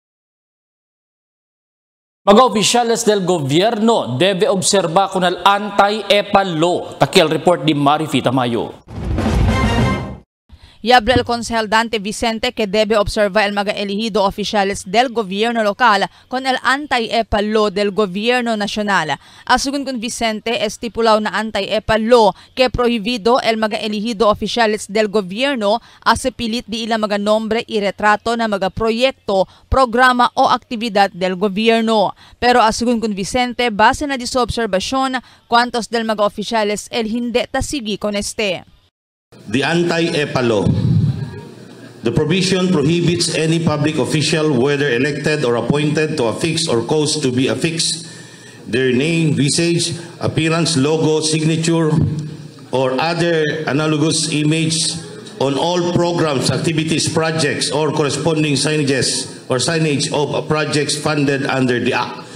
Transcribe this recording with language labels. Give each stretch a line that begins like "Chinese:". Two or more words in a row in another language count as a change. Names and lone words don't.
Chavacano: Mga opisyales del gobyerno debe obserba con el anti-EPA law. Takil report di Marifi Tamayo. Y habla el consejal Dante Vicente que debe observar el mga elegido oficiales del gobierno local con el anti-EPA law del gobierno nacional. Asugun con Vicente, estipulado na anti-EPA law que prohibido el mga elegido oficiales del gobierno a sepilit di ilang mga nombre y retrato na mga proyekto, programa o aktibidad del gobierno. Pero asugun con Vicente, base na di sa obserbasyon, kwantos del mga oficiales el hindi tasigi con este.
English: The anti-EPA law. The provision prohibits any public official, whether elected or appointed, to affix or cause to be affixed their name, visage, appearance, logo, signature, or other analogous image on all programs, activities, projects, or corresponding signages or signage of projects funded under the Act.